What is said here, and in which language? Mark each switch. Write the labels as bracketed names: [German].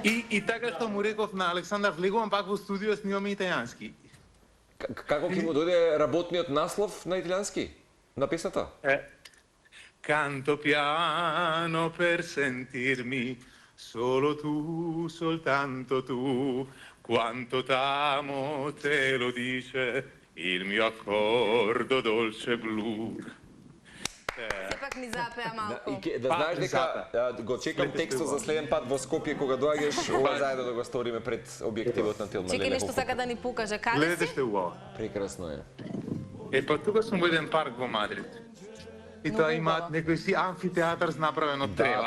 [Macedonian] И така што му реков на Александар, влегувам пак во студио, снимаме италијански. Како ќе му дојде работниот наслов на италијански на песната? [Italian] Canto piano per sentirmi solo tu, soltanto tu, quanto t'amo te lo dice il mio accordo dolce blu. [Macedonian] Сепак ни запеа малку. Да знаеш дека го чекам текстот за следен пат во Скопје кога доаѓаш, ова заедно да го сториме пред објективот на Тилма. Чекај нешто сака да ни покаже. Каде Гледате си? што убаво. Прекрасно е. Па тука сум во еден парк во Мадрид. И тоа има некој си амфитеатар направен од трева.